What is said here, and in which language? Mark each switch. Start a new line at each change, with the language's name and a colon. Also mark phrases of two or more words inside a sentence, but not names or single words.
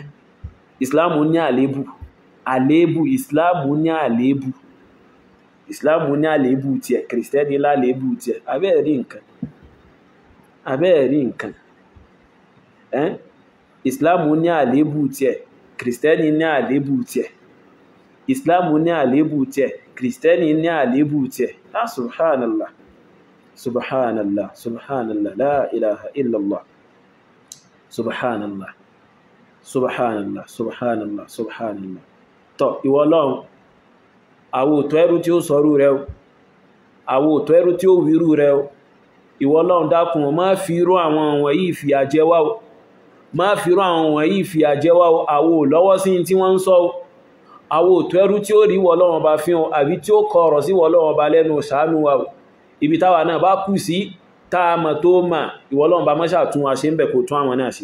Yoruba: Ìsìláàmù ní àlébù, àlébù, ìsìláàmù ní àlébù, ìsìláàmù ní àlébù tiẹ̀, kìrìsìtẹ́nì lálébù tiẹ̀, abẹ́ẹ̀rí nǹkan, abẹ́ẹ̀rí nǹkan. Ìsìláàmù ní àlébù tiẹ̀, kìrìsìtẹ́nì ní àlébù tiẹ̀, ìsìláàmù ní àlébù tiẹ̀, kìrìsìtẹ́nì ní àlébù tiẹ̀.
Arabic: سبحان الله، سبحان الله، سبحان الله، لا إله إلا الله، سبحان الله، سبحان الله، سبحان الله، سبحان الله.
Yoruba: Tọ́ ìwọ Ọlọ́run, àwọ òtọ́ ẹrú tí ó sọrú rẹ o, àwọ òtọ́ ẹrú tí ó wírú rẹ o, ìwọ Ọlọ́run dákun má fi irú àwọn wọ̀nyí ìfìyà jẹ wá o, má fi irú àwọn wọ̀nyí ìfìyà jẹ wá o, àwọ lọ́wọ́ sí tí wọ́n ń sọ o, àwọ òtọ́ ẹrú tí ó rí ìwọ Ọlọ́run bá fi hàn àbí tí ó kọ ọ̀rọ̀ sí ìwọ Ọlọ́run bá lẹ́nu ṣàánú wa o, ibi táwa náà bá kù sí táa mọ̀ tó mà, ìwọ Ọlọ́run bá mọ́ṣà tún wa ṣe ń bẹ̀ kó tún àwọn náà ṣe.